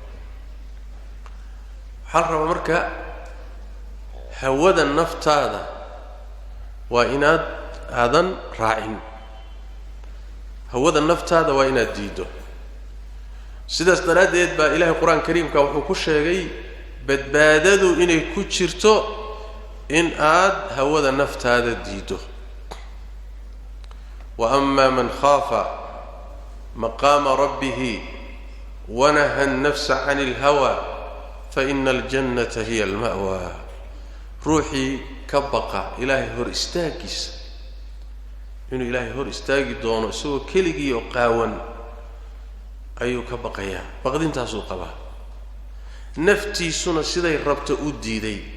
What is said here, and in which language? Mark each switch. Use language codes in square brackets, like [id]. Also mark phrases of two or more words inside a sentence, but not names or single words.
[so] waxaa la rabaa marka hawada naftaada waa inaad aadan raacin hawada naftaada waa inaad diido sidaas daraaddeed baa ilaahay qur-aan kariimka wuxuu ku sheegay badbaadadu inay ku jirto in aad hawada naftaada diido [ar] وأما من خاف مقام ربه ونهى النفس عن الهوى فإن الجنة هي المأوى [so] ruuxii ka baqa ilaahay hor istaagiisa inuu ilaahay hor istaagi doono isagoo keligii oo qaawan ayuu ka baqayaa baqdintaasuu qabaa naftiisuna siday rabto u diiday